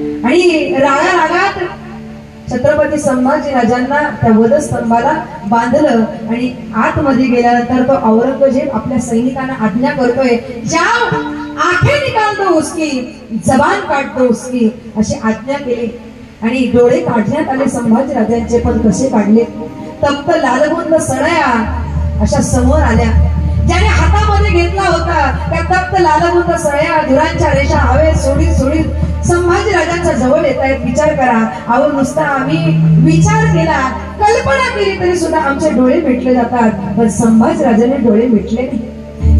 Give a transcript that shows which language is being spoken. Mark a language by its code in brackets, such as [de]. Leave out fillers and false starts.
[mr] आणि रागात छत्रपती संभाजी राजांना त्या वधस्तंभाला बांधलं आणि आतमध्ये गेल्यानंतर तो औरंगजेब आपल्या सैनिकांना आज्ञा करतोय, [hi] जाओ आंखें निकाल दो उसकी, [mr] जबान काट दो उसकी, अशी आज्ञा केली। आणि डोळे काढण्यात आले संभाजी राजांचे, पण कसे काढले? तप्त लालबुंद सळया अशा समोर आल्या। ज्याने हातामध्ये घेतला होता त्या तप्त लालबुंद सळया धुरांच्या रेषा हवेत सोडीत संभाजी राजांच्या जवळ येत आहेत। विचार करा, अहो नुसता आम्ही विचार केला, कल्पना केली तरी सुद्धा आमचे डोळे मिटले जातात, पण संभाजी राजाने डोळे मिटले नाही।